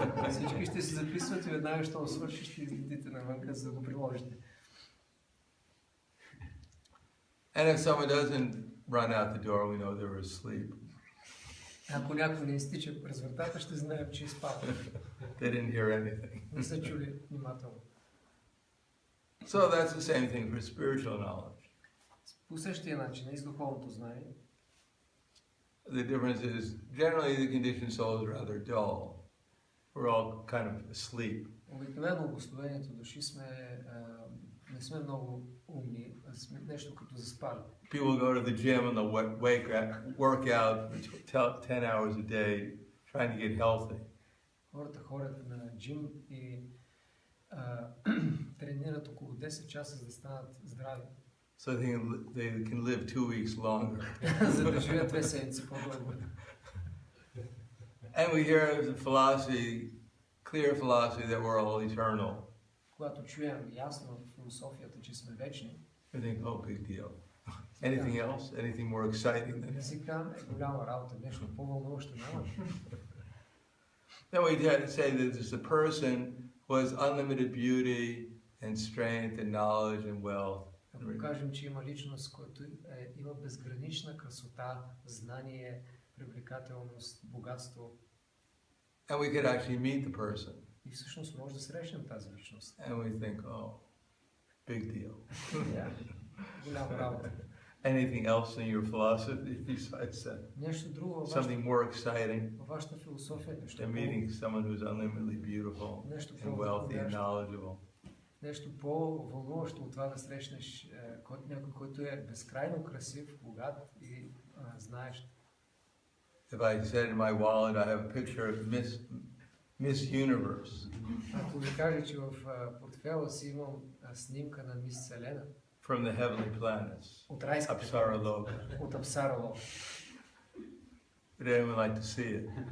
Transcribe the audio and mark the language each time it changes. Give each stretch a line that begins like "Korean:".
Bulgarian: Всички ще се записват и веднага, щом свършиш, ще излетите навънка, за да го приложите.
English: And if someone doesn't run out the door, we know they're asleep.
Bulgarian: Ако някой не изтича през вратата, ще знаем, че е спал.
English: They didn't hear anything.
Bulgarian: Не са чули внимателно.
English: So that's the same thing for spiritual knowledge.
Bulgarian: По същия начин и с духовното знание.
English: The difference is generally the conditioned soul is rather dull. we're all kind of asleep.
Bulgarian: Обикновено обусловението души сме, не сме много умни, а сме нещо като заспали.
English: People go to the gym and they'll work out for 10 hours a day trying to get healthy.
Bulgarian: Хората ходят на джим и тренират около 10 часа за да станат здрави.
English: So they can live 2 weeks longer.
Bulgarian: За да живеят 2 седмици по-дълго.
English: And we hear the philosophy, clear philosophy that we're all eternal.
Bulgarian: Когато чуем ясно философията, че сме вечни,
English: We think, oh, big deal. Anything else? Anything more exciting than this?
Bulgarian: езика е голяма работа, нещо по-вълнуващо няма.
English: Then we say that there's a person who has unlimited beauty and strength and knowledge and wealth.
Bulgarian: Ако кажем, че има личност, която има безгранична красота, знание, привлекателност, богатство.
English: And we could actually meet the person.
Bulgarian: И всъщност може да срещнем тази личност.
English: And we think, oh, big deal.
Bulgarian: Голяма работа.
English: Anything else in your philosophy besides that?
Bulgarian: Нещо друго
English: Something more exciting
Bulgarian: във вашата философия, нещо
English: than meeting someone who's unlimitedly beautiful and wealthy and knowledgeable?
Bulgarian: Нещо по-вълнуващо от това да срещнеш някой, който е безкрайно красив, богат и знаеш.
English: If I said in my wallet I have a picture of Miss Universe.
Bulgarian: Ако ви кажа, че в портфела си имам снимка на Мис Вселена.
English: From the heavenly planets.
Bulgarian: От райските
English: Apsara.
Bulgarian: От Апсара Лока.
English: Would anyone like to see it?